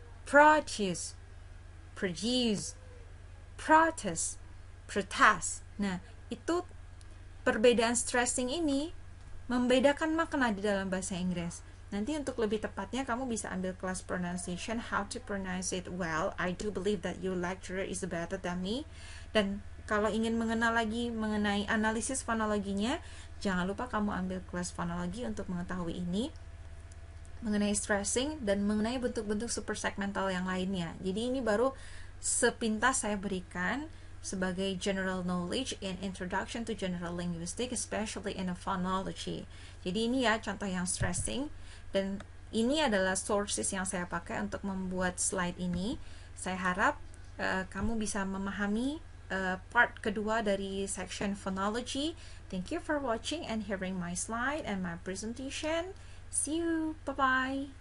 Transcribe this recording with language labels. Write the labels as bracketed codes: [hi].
[en] Produce, protest. [id] Nah, itu perbedaan stressing ini membedakan makna di dalam bahasa Inggris. Nanti untuk lebih tepatnya kamu bisa ambil kelas pronunciation, [en] how to pronounce it well. I do believe that your lecturer is better than me. [id] Dan kalau ingin mengenal lagi mengenai analisis fonologinya, jangan lupa kamu ambil kelas fonologi untuk mengetahui ini, mengenai stressing dan mengenai bentuk-bentuk super segmental yang lainnya. Jadi ini baru sepintas saya berikan sebagai [en] general knowledge in introduction to general linguistics, especially in a phonology. [id] Jadi ini ya contoh yang stressing, dan ini adalah sources yang saya pakai untuk membuat slide ini. Saya harap kamu bisa memahami part kedua dari section phonology. [en] Thank you for watching and hearing my slide and my presentation. See you. Bye-bye.